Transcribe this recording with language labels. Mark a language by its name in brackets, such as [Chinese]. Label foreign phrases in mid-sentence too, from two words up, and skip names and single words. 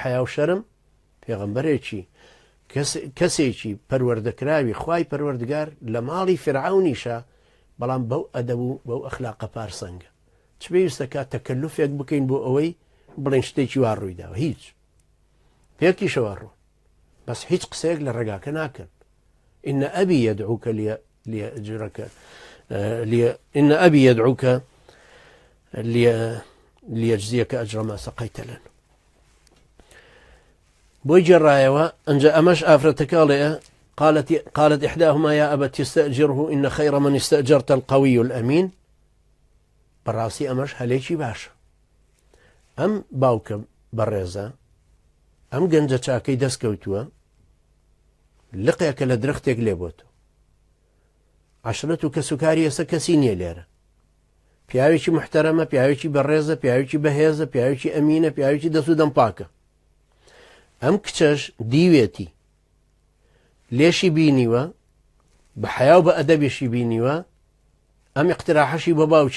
[Central Kurdish] حیا و شەرم پێغەمبەرێکی کەسێکی پەروەردەکراوی خوای پەروەردگار لە ماڵی فرعونیشە بەڵام بەو ئەدەب و بەو ئەخلاقە پارسەنگە چ پێویستە کات تەکەلوفێک بکەین بۆ ئەوەی بڵێن شتێکی وا ڕوویداوە هیچ پێکیشەوە ڕوو بەس هیچ قسەیەک لە ڕێگاکە ناکەن [Arabic] إن أبي يدعوك ليأجرك إن أبي يدعوك ليجزيك أجر ما سقيت لنا [Central Kurdish] بۆی جێڕایەوە ئەنجا ئەمەش ئافرەتەکەڵێ [Arabic] قالت إحداهما يا أبت استأجره إن خير من استأجرت القوي الأمين [Central Kurdish] بەڕاستی ئەمەش هەلێکی باشە ئەم باوکە بەڕێزە ئەم گەنجە چاکەی دەستکەوتووە لقێکە لە درەختێک لێبۆتەوە عەشرەت و کەسوکاری ئێستا کەسی نییە لێرە پیاوێکی محتەرەمە پیاوێکی بەڕێزە پیاوێکی بەهێزە پیاوێکی ئەمینە پیاوێکی دەست و دەمپاکە ئەم کچەش دیوێتی لێشی بینیوە بە حیا و بە ئەدەبێشی بینیوە ئەم اقتراحەشی بە باوکی